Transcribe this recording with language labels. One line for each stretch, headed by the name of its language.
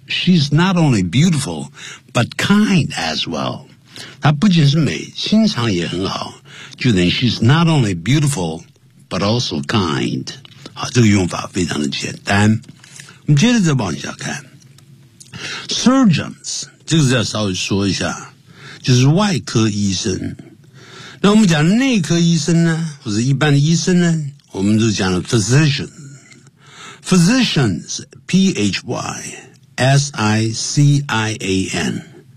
English: She's not only beautiful, but kind as well.
Chinese: 她不仅是美，心肠也很好。就等于 she's not only beautiful, but also kind. 好，这个用法非常的简单。我们接着再往下看。Surgeons, 这个要稍微说一下，就是外科医生。那我们讲内科医生呢，或者一般的医生呢，我们就讲了 physicians, P-H-Y-S-I-C-I-A-N。